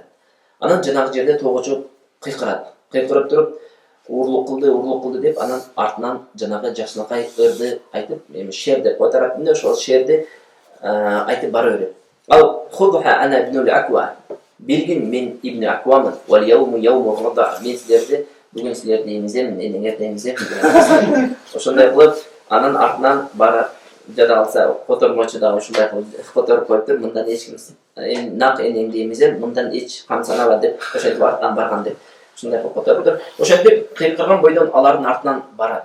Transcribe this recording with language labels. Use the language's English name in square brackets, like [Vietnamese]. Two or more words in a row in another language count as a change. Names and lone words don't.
[Kyrgyz] Анан жанагы жерде тогочу кыйкырат. Кыйкырып туруп урлук кылды деп анан артынан жанагы жакшынакай ырды айтып, эми шер деп коет араб тилинде, ошол шерди айтып бара берет. [Arabic] ال خذها أنا ابن الأكوع. [Kyrgyz] Билгин мен ибн Аквамын. [Arabic] واليوم يوم الرضع. [Kyrgyz] Мен силерди бүгүн силерди эмиземин, ертең эмиземин. Ошондой кылып анан артынан барып жада алса котормочу да ушундай кылып которуп коюптур. Мындан эч ким нак энеңди эмизем, мындан эч кам санаба деп ошентип артынан барган деп. Ушундай кылып которуптур. Ошентип кыйкырган бойдон алардын артынан барат.